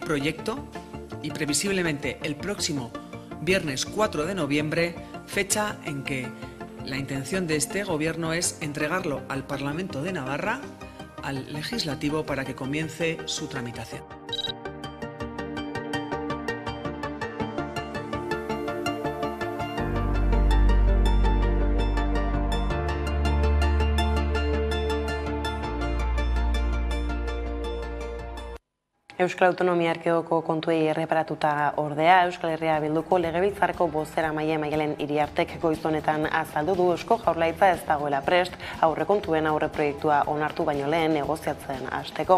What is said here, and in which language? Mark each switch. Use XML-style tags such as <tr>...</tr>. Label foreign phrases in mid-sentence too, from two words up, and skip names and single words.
<es>proyecto y previsiblemente el próximo viernes 4 de noviembre, fecha en que la intención de este gobierno es entregarlo al Parlamento de Navarra, al Legislativo, para que comience su tramitación.</es> <eu>Euskal Autonomia Erkidegoko kontuei erreparatuta ordea, Euskal Herria Bilduko Legebiltzarreko bozeramaile Maialen Iriartek goiz honetan azaldu du Eusko Jaurlaritza ez dagoela prest aurrekontuen aurreproiektua onartu baino lehen negoziatzen hasteko.</eu>